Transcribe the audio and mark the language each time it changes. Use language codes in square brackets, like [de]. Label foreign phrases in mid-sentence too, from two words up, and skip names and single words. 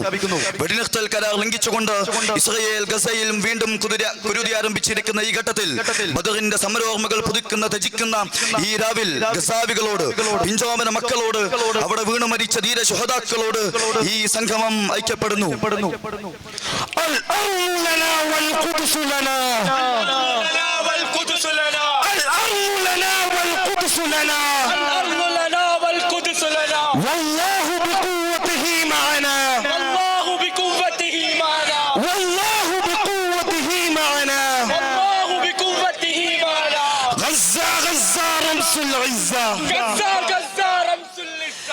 [ml] വെടിനിർത്തൽ കരാർ ലംഘിച്ചുകൊണ്ട് ഇസ്രായേൽ ഗസയിലും വീണ്ടും കുരുതി ആരംഭിച്ചിരിക്കുന്ന ഈ ഘട്ടത്തിൽ ബദറിന്റെ സമരോർമ്മകൾ പുതുക്കുന്ന ത്യജിക്കുന്ന ഈ രാവിൽ ഗസാവികളോട്, പിഞ്ചോമന മക്കളോട്, അവിടെ വീണു മരിച്ച ധീര ശുഹദാക്കളോട് ഈ സംഗമം ഐക്യപ്പെടുന്നു. [ar] والقدس لنا والقدس لنا الأرض لنا والقدس لنا الأرض لنا والقدس لنا والله بقوته معنا والله بقوته معنا والله بقوته معنا والله بقوته معنا غزة غزة رمس العزة غزة غزة رمس العزة